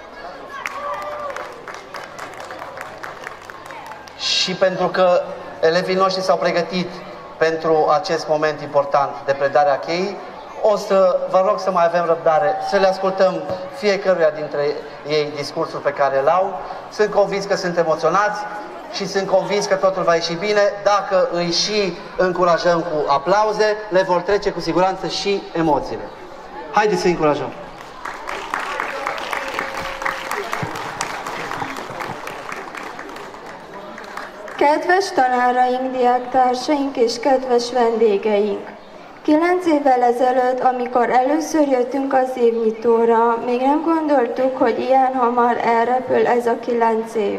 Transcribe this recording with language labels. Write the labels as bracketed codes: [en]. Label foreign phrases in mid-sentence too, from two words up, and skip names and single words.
[ro] Și pentru că elevii noștri s-au pregătit pentru acest moment important de predare a cheii, o să vă rog să mai avem răbdare, să le ascultăm fiecăruia dintre ei discursul pe care îl au. Sunt convins că sunt emoționați și sunt convins că totul va ieși bine. Dacă îi și încurajăm cu aplauze, le vor trece cu siguranță și emoțiile. Haideți să-i încurajăm! [hu] Kedves tanáraink, diáktársaink és kedves vendégeink! 9 évvel ezelőtt, amikor először jöttünk az évnyitóra, még nem gondoltuk, hogy ilyen hamar elrepül ez a 9 év.